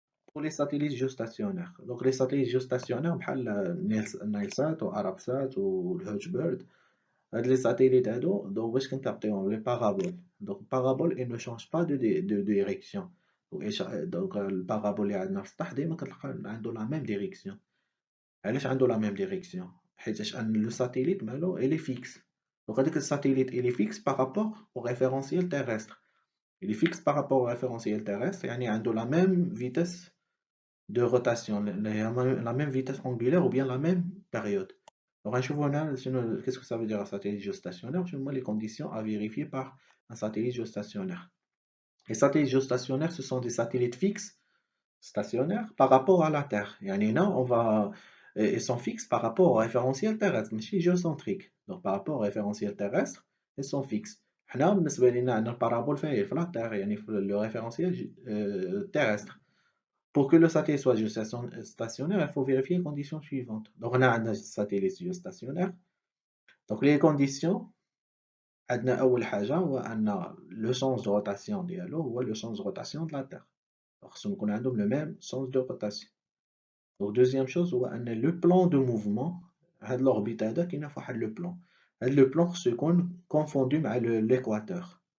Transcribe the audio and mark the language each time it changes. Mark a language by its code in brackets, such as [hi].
[fr] Pour les satellites géostationnaires. Donc les satellites géostationnaires, بحال Nilesat ou Arabsat ou Hugebird, les satellites donc [ar] باش كنكابطيوهم [fr] les paraboles. Donc parabole, elle ne change pas de direction. [ar] Donc le parabole اللي عندنا في السطح ديما كتلقى عنده [fr] la même direction. [ar] علاش عنده [fr] la même direction؟ [ar] حيتاش [fr] le satellite [ar] مالو [fr] il est fixe. Donc [ar] هذاك الساتellite [fr] il est fixe par rapport au référentiel terrestre. Il est fixe par rapport au référentiel terrestre, [ar] يعني عنده [fr] la même vitesse de rotation, la même vitesse angulaire ou bien la même période. Donc, qu'est-ce que ça veut dire un satellite géostationnaire? Les conditions à vérifier par un satellite géostationnaire. Les satellites géostationnaires, ce sont des satellites fixes, stationnaires, par rapport à la Terre. Ils sont fixes par rapport au référentiel terrestre, mais géocentrique. Donc, par rapport au référentiel terrestre, ils sont fixes. [ar] حنا بالنسبة لنا عندنا البارابول فين هي في لا تير, يعني في [fr] le référentiel terrestre. Pour que le satellite soit géostationnaire, il faut vérifier les conditions suivantes. Donc, on a un satellite géostationnaire. Donc, les conditions, [ar] أول حاجة هو أن [fr] le sens de rotation [ar] ديالو هو [fr] le sens de rotation de la Terre. Donc, [ar] خصهم يكون عندهم [fr] le même sens de rotation. Donc, deuxième chose [ar] هو أن [fr] le plan de mouvement, هاد l'orbite [ar] هذا كاين في واحد [fr] le plan. هاد le plan [ar] خصو يكون [fr] confondu مع l'équateur.